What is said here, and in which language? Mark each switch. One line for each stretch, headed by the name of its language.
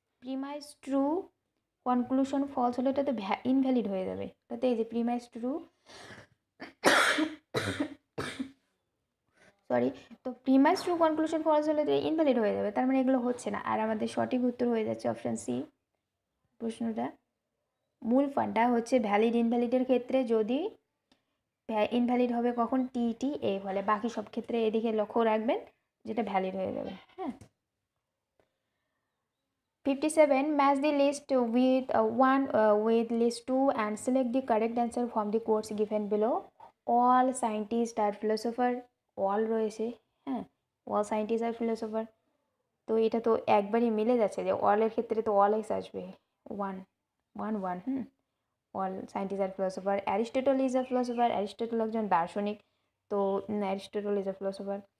Bangla: Premise true, conclusion false হলে এটা তো ইনভ্যালিড হয়ে যাবে, তাতে এই যে প্রিমাইস ট্রু, সরি, তো প্রিমাইস ট্রু কনক্লুশন ফলস হলে তো ইনভ্যালিড হয়ে যাবে, তার মানে এগুলো হচ্ছে না, আর আমাদের সঠিক উত্তর হয়ে যাচ্ছে অপশান সি। প্রশ্নটা মূল ফান্ডা হচ্ছে ভ্যালিড ইনভ্যালিডের ক্ষেত্রে যদি ইনভ্যালিড হবে কখন, টি টি এ ফলে, বাকি সব ক্ষেত্রে এদিকে লক্ষ্য রাখবেন যেটা ভ্যালিড হয়ে যাবে।
English: হ্যাঁ, 57 match the list with one with list 2 and select the correct answer from the quotes given below. All scientists are philosopher, all রয়েছে, হ্যাঁ all scientists are philosopher,
Bangla: তো এটা তো একবারই মিলে যাচ্ছে যে অলের ক্ষেত্রে তো অল এস আসবে,
English: One one one all scientist are philosopher. Aristotle is a philosopher,
Bangla: Aristotle একজন দার্শনিক,
English: তো Aristotle is a philosopher.